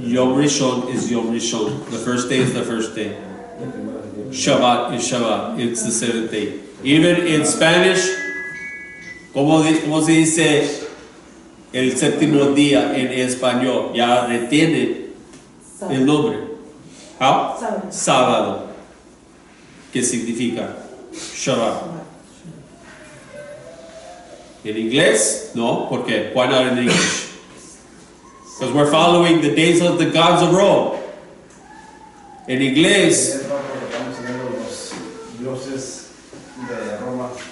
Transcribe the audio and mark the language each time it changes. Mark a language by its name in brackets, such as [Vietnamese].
[English] Yom Rishon is Yom Rishon. The first day is the first day. [Spanish] el primero es el día. [English] Shabbat is Shabbat. It's the seventh day. Even in Spanish, [Spanish] ¿cómo se dice el séptimo día en español? Ya retiene el nombre. [English] How? [Spanish] Sábado. Sábado. ¿Qué significa? Shabbat. En inglés, no, porque [English] why not in English? Because we're following the days of the gods of Rome. [Spanish] En inglés, Es porque estamos siguiendo los dioses de Roma,